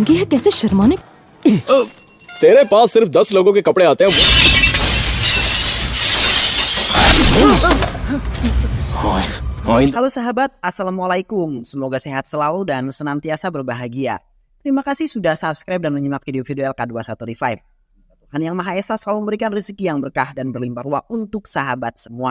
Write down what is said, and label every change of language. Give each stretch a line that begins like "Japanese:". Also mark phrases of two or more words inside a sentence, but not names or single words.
Hindi: कैसे शर्माने। तेरे पास सिर्फ 10 लोगों के कपड़े आते हैं।
Indonesian: Halo sahabat, assalamualaikum. Semoga sehat selalu dan senantiasa berbahagia. Terima kasih sudah subscribe dan menyimak video-video LK21 Revive. Tuhan Yang Maha Esa selalu memberikan rezeki yang berkah dan berlimpah ruah untuk sahabat semua.